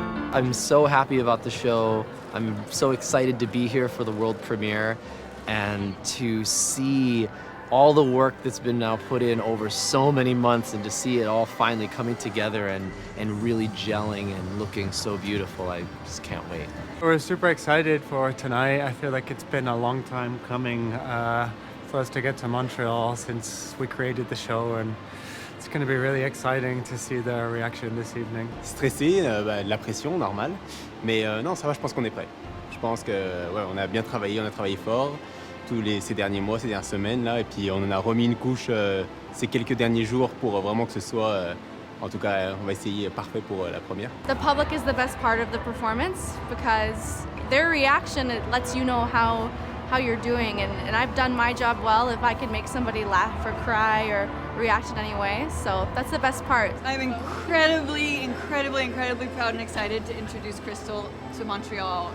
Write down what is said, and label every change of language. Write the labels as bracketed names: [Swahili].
[English] I'm so happy about the show. I'm so excited to be here for the world premiere and to see all the work that's been now put in over so many months, and to see it all finally coming together and really gelling and looking so beautiful. I just can't wait. We're super excited for tonight. I feel like it's been a long time coming for us to get to Montreal since we created the show, and it's going to be really exciting to see the reaction this evening. [French] Stressé, de la pression, normal. Mais non, ça va, je pense qu'on est prêt. Je pense que ouais, on a bien travaillé, on a travaillé fort ces derniers mois, ces dernières semaines là, et puis on en a remis une couche ces quelques derniers jours pour vraiment que ce soit, en tout cas, on va essayer parfait pour la première. [English] The public is the best part of the performance because their reaction, it lets you know how you're doing, and I've done my job well if I can make somebody laugh or cry or react in any way, so that's the best part. I'm incredibly proud and excited to introduce Crystal to Montreal.